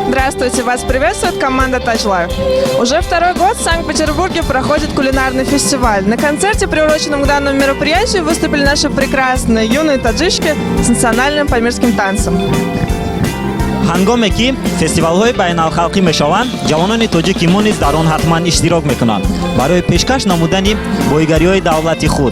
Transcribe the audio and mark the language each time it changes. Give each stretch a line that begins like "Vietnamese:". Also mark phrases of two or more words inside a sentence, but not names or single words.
Russian: Здравствуйте, вас приветствует команда Touch Life. Уже второй год в Санкт-Петербурге проходит кулинарный фестиваль. На концерте, приуроченном к данному мероприятию, выступили наши прекрасные юные таджички с национальным памирским танцем.
Tajik: ҳангоме ки фестивалҳои байналхалқӣ мешаванд, ҷавонони тоҷики мо низ дар он ҳатман иштирок мекунанд барои пешкаш намудани боигариҳои давлати худ.